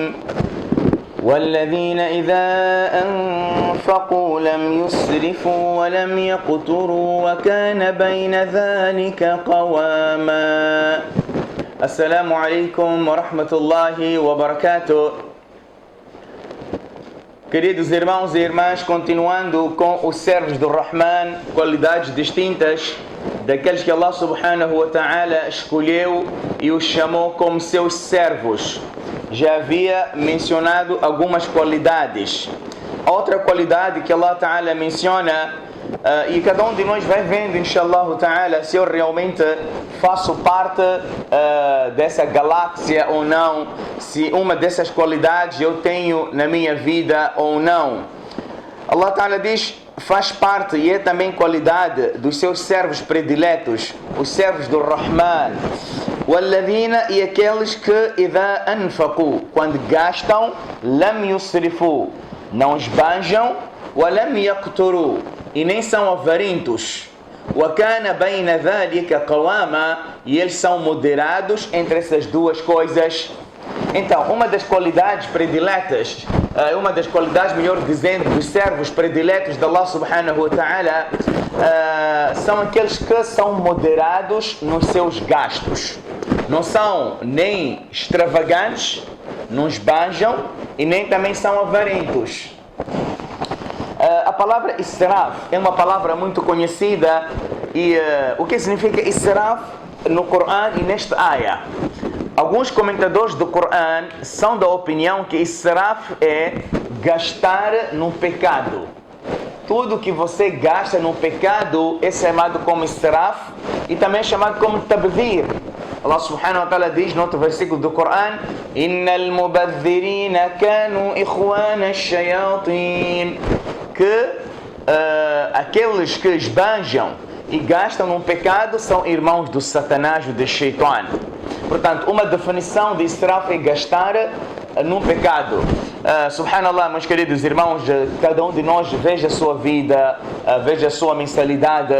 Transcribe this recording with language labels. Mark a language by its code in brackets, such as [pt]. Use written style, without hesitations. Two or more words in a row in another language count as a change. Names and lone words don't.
[ar] والذين إذا أنفقوا لم يسرفوا ولم يقتروا وكان بين ذلك قواما. السلام عليكم ورحمة الله وبركاته. [pt] Queridos irmãos e irmãs, continuando com os servos do Rahman, qualidades distintas daqueles que Allah [ar] سبحانه وتعالى [pt] escolheu e os chamou como seus servos. Já havia mencionado algumas qualidades. Outra qualidade que Allah ta'ala menciona, e cada um de nós vai vendo, [ar] إن شاء الله تعالى, [pt] se eu realmente faço parte dessa galáxia ou não, se uma dessas qualidades eu tenho na minha vida ou não. Allah ta'ala diz, faz parte e é também qualidade dos seus servos prediletos, os servos do Rahman. [ar] Walladhina, [pt] e aqueles que [ar] إذا أنفقوا, [pt] quando gastam, [ar] لم يسرفوا, [pt] não esbanjam, [ar] ولم يقتروا, [pt] e nem são avarentos. [ar] وكان بين ذلك قواما, [pt] e eles são moderados entre essas duas coisas. Então, uma das qualidades prediletas, uma das qualidades, melhor dizendo, dos servos prediletos de Allah [ar] سبحانه وتعالى, [pt] são aqueles que são moderados nos seus gastos. Não são nem extravagantes, não esbanjam e nem também são avarentos. A palavra israf é uma palavra muito conhecida e o que significa israf no Corão e nesta ayah? Alguns comentadores do Corão são da opinião que israf é gastar no pecado. Tudo que você gasta no pecado é chamado como israf e também é chamado como tabdhir. Allah [ar] سبحانه وتعالى [pt] diz no outro versículo do Corão: [ar] إن المبذرين كانوا إخوان الشياطين, [pt] que aqueles que esbanjam e gastam num pecado são irmãos do Satanás, do Shaitan. Portanto, uma definição de israf é gastar num pecado. Subhanallah, meus queridos irmãos, cada um de nós veja a sua vida, veja a sua mensalidade.